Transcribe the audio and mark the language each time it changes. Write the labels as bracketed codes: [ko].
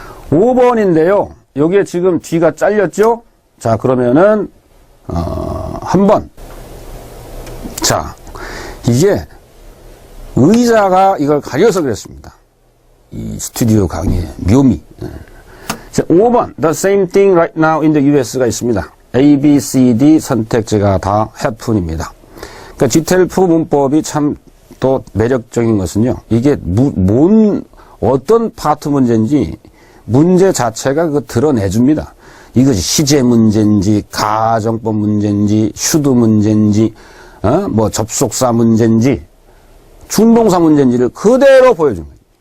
[ko] 5번인데요. 여기에 지금 뒤가 잘렸죠? 자, 그러면은 한번 자, 이게 의자가 이걸 가려서 그랬습니다. 이 스튜디오 강의의 묘미. 자, 5번 [en] The same thing right now in the US [ko] 가 있습니다. A, B, C, D 선택지가 다 happen입니다. 그러니까 GTLF 문법이 참 또 매력적인 것은요. 이게 어떤 파트 문제인지 문제 자체가 그 드러내줍니다. 이것이 시제 문제인지 가정법 문제인지 슈드 문제인지 뭐 접속사 문제인지 준동사 문제인지를 그대로 보여준 거예요.